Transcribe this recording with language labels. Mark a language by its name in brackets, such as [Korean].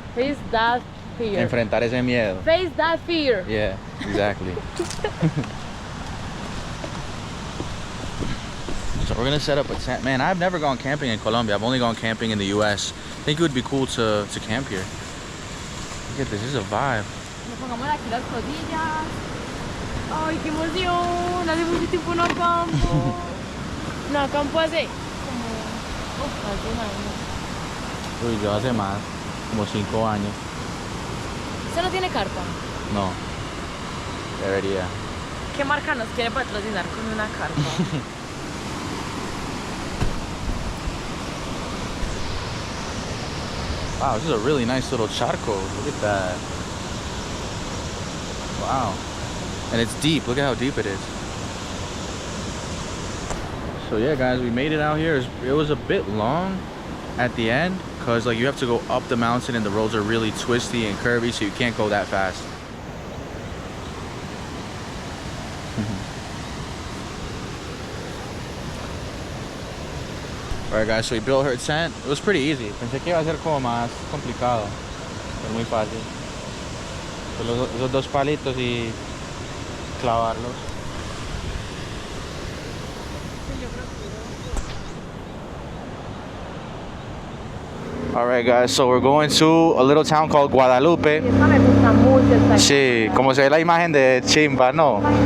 [English] Face that fear. [Spanish] Enfrentar ese miedo. [English] Face that fear. Yeah, exactly. So we're gonna set up a tent. Man, I've never gone camping in Colombia. I've only gone camping in the US. I think it would be cool to camp here. Look at this is a vibe. [Spanish] Nos pongamos aquí las rodillas. Ay, qué emoción. Hace mucho tiempo no acampo. No acampo hace hace un año. Uy, yo hace más, como 5 años. ¿Usted no tiene carpa? No, debería. ¿Qué marca nos quiere patrocinar con una carpa? [English] Wow, this is a really nice little charco. Look at that. Wow. And it's deep. Look at how deep it is. So yeah, guys, we made it out here. It was a bit long at the end because like you have to go up the mountain and the roads are really twisty and curvy, so you can't go that fast. Alright guys, so we built her tent. It was pretty easy. [Spanish] Pensé que iba a ser como más complicado. Pero muy fácil. Esos dos palitos y clavarlos. [English] Alright guys, so we're going to a little town called Guadalupe. [Spanish] Esta me gusta mucho esta Sí, como se ve la imagen de Chimba, ¿no?